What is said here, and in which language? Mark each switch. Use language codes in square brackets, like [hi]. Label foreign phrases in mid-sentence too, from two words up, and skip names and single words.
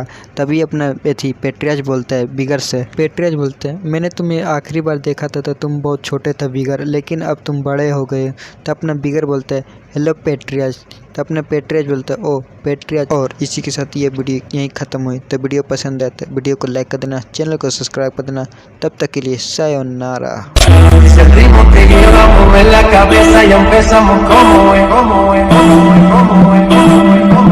[hi] तभी अपना पेट्रियस बोलता है विगर से, पेट्रियस बोलते हैं, मैंने तुम्हें आखिरी बार देखा था तो तुम बहुत छोटे थे विगर, लेकिन अब तुम बड़े हो गए। तो अपना विगर बोलता है हेलो पेट्रियस। तो अपना पेट्रियस बोलता है ओ पेट्रियस। और इसी के साथ ये वीडियो यहीं ख़त्म हुई। तो वीडियो पसंद आए तो वीडियो को लाइक कर देना, चैनल को सब्सक्राइब कर देना। तब तक के लिए सायोनारा। [es] Es el ritmo que llevamos en la cabeza y empezamos como es, como es, como es, como es, como es.